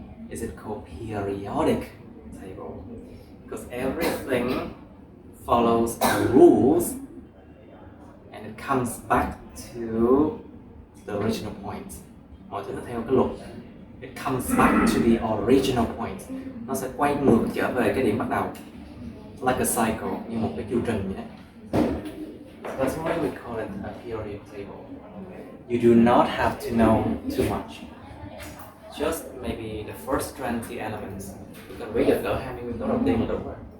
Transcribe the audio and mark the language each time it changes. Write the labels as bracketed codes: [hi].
[en] is it called periodic table? Because everything follows the rules and it comes back to the original point. [vi] Mọi thứ nó theo cái luật. [en] It comes back to the original point. [vi] Nó sẽ quay ngược trở về cái điểm bắt đầu. [en] Like a cycle, [vi] như một cái chu trình vậy. [en] That's why we call it a periodic table. You do not have to know too much. Just maybe the first 20 elements. You can read it, [vi] cỡ 20 nguyên tố đầu tiên là đủ rồi.